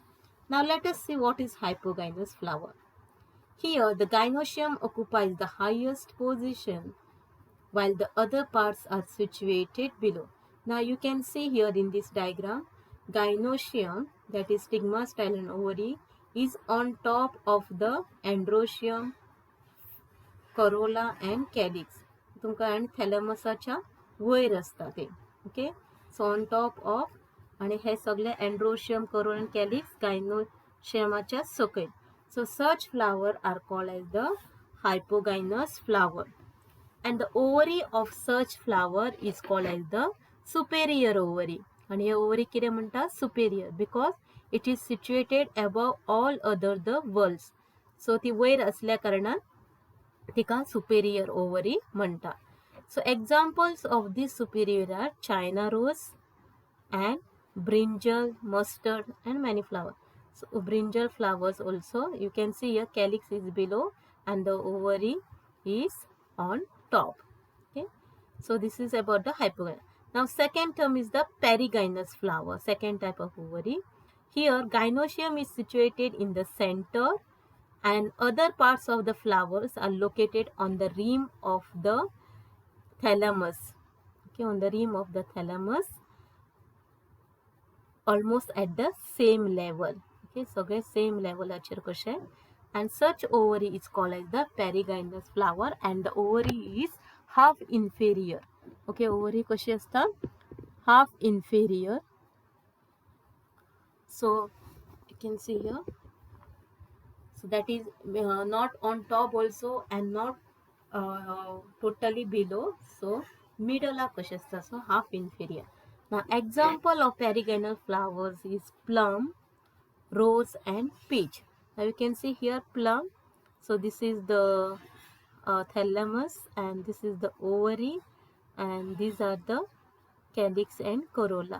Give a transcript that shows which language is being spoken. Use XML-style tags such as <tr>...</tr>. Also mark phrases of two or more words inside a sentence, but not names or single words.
<en>Now let us see what is hypogynous flower. Here the gynoecium occupies the highest position while the other parts are situated below. Now you can see here in this diagram, gynoecium, that is stigma, style and ovary, is on top of the androecium, corolla and calyx.</en> <kok>तुमका आणि थॅलमसाच्या वयर असता ते.</kok> <en>okay, so on top of,</en> <kok>आणि हे सगळे</kok> <en>androecium, corolla and calyx gynoeciumच्या सकयल. So such flower are called as the hypogynous flower, and the ovary of such flower is called as the superior ovary.</en> <kok>आणि हे ओवरी कितें म्हणटा</kok> <en>superior because it is situated above all other the worlds.</en> <kok>सो ती वयर असल्या कारणान तिका</kok> <en>superior ovary</en> <kok>म्हणटा.</kok> <en>so examples of this superior are China rose and brinjal, mustard and many flowers. So brinjal flowers also you can see here calyx is below and the ovary is on top. Okay, so this is about the hypogynous. Now second term is the perigynous flower, second type of ovary. Here gynoecium is situated in the center and other parts of the flowers are located on the rim of the thalamus. Okay, on the rim of the thalamus, almost at the same level.</en> <kok>Okay, सगळे same लेवलाचेर कशे.</kok> <en>And such ovary is called as the perigynous flower and the ovary is half inferior. Okay, ovary</en> <kok>कशी असता</kok> <en>half inferior. So you can see here, so that is not on top also and not totally below. So middle</en> <kok>कशी असता,</kok> <en>so half inferior. Now example of perigynous flowers is plum, rose and peach. Now you can see here plum. So this is the thalamus and this is the ovary and these are the calyx and corolla.</en>